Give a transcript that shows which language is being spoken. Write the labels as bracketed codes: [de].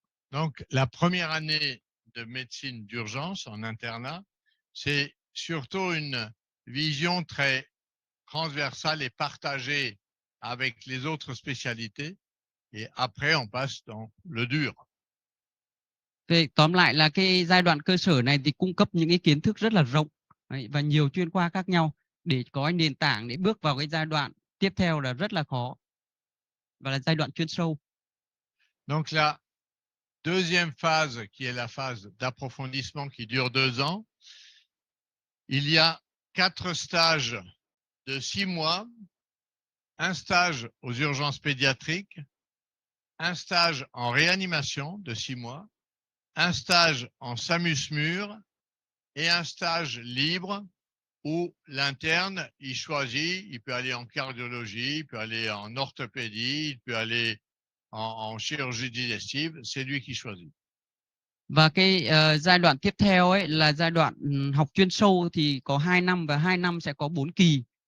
[fr] Donc, la première année de médecine d'urgence en internat, c'est surtout une vision très transversale et partagée avec les autres spécialités. Et après, on passe dans le dur. [vi] Về tóm lại là cái giai đoạn cơ sở này thì cung cấp những cái kiến thức rất là rộng và nhiều chuyên khoa khác nhau để có nền tảng để bước vào cái giai đoạn tiếp theo là rất là khó và là giai đoạn chuyên sâu. [fr] Donc la deuxième phase, qui est la phase d'approfondissement qui dure 2 ans, il y a 4 stages de 6 mois, un stage aux urgences pédiatriques, un stage en réanimation de 6 mois, un stage en SAMU-SMUR et un stage libre où l'interne, il choisit, il peut aller en cardiologie, il peut aller en orthopédie, il peut aller en chirurgie digestive, c'est lui qui choisit. [vi] Và cái giai đoạn tiếp theo ấy là giai đoạn học chuyên sâu thì có 2 năm và 2 năm sẽ có 4 kỳ.